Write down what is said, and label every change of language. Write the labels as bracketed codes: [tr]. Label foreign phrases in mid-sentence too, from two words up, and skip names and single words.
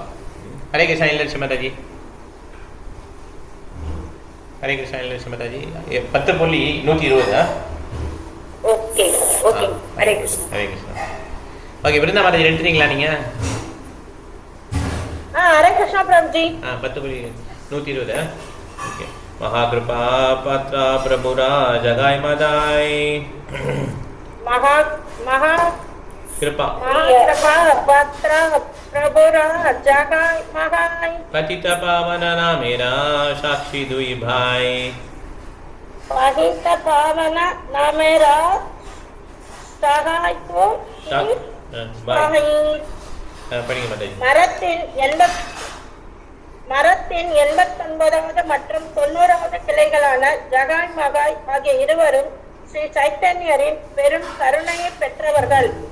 [ta] ஹரே கிருஷ்ணா இல்லட்சுமி மாதாஜி ஹரே கிருஷ்ணா இல்லட்சுமி மாதாஜி 10.120 ஓகே ஓகே ஹரே கிருஷ்ணா ஹரே கிருஷ்ணா ஓகே விருந்தா மாதாஜி எடுத்துட்டீங்களா நீங்கள்? ஹரே கிருஷ்ணா பிரபுஜி [bn] 10.120 ஓகே মহাকৃপা পাত্র প্রভুর জগাই মাধাই কৃপা পাত্র প্রভুর জগাই মাধাই পতিত পাবন নামের সাক্ষী দুই ভাই পতিত পাবন নামের সহায় কো [ta] படிங்க மாதாஜி. மரத்தின் 89வது மற்றும் 90வது கிளைகளான ஜகாய் மகாய் ஆகிய இருவரும் ஸ்ரீ சைத்தன்யரின் பெரும் கருணையை பெற்றவர்கள்.